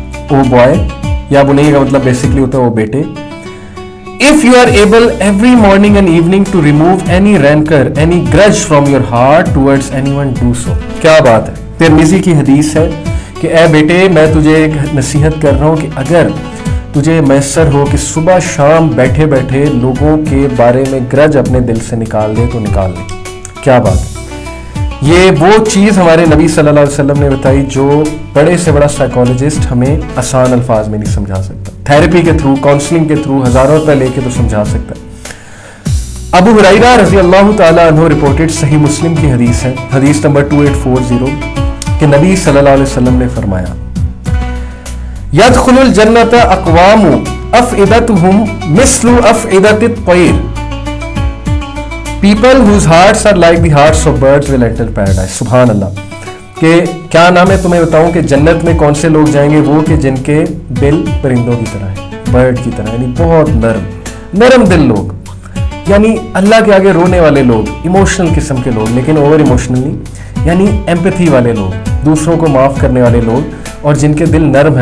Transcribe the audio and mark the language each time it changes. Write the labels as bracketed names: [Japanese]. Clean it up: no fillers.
[Urdu] او boy, یا بنیا کا مطلب بیسکلی ہوتا ہے وہ بیٹے. [English] If you are able every morning and evening to remove any rancor, any grudge from your heart towards anyone, do so. [Urdu] کیا بات ہے. ترمذی کی حدیث ہے کہ اے بیٹے میں تجھے ایک نصیحت کر رہا ہوں کہ اگر تجھے میسر ہو کہ صبح شام بیٹھے بیٹھے لوگوں کے بارے میں گرج اپنے دل سے نکال دے تو نکال دے. کیا بات ہے. یہ وہ چیز ہمارے نبی صلی اللہ علیہ وسلم نے بتائی جو بڑے سے بڑا سائیکالوجسٹ ہمیں آسان الفاظ میں نہیں سمجھا سکتا. تھیراپی کے تھرو, کاؤنسلنگ کے تھرو ہزاروں روپے لے کے تو سمجھا سکتا ہے. ابو ہریرہ رضی اللہ تعالیٰ عنہ رپورٹڈ, صحیح مسلم کی حدیث ہے, حدیث نمبر 2840, کہ نبی صلی اللہ علیہ وسلم نے فرمایا [Arabic] يدخل الجنة اقوام افئدتهم مثل افئدت الطير. [English] People whose hearts are like the hearts of birds will enter paradise. [Urdu] سبحان اللہ. کہ کیا نام ہے تمہیں بتاؤں کہ جنت میں کون سے لوگ جائیں گے, وہ کہ جن کے دل پرندوں کی طرح ہے, برڈ کی طرح, یعنی بہت نرم دل لوگ, یعنی اللہ کے آگے رونے والے لوگ, ایموشنل قسم کے لوگ, لیکن اوور ایموشنل نہیں, یعنی ایمپتھی والے لوگ, دوسروں کو معاف کرنے والے لوگ, اور جن کے دل نرم ہے.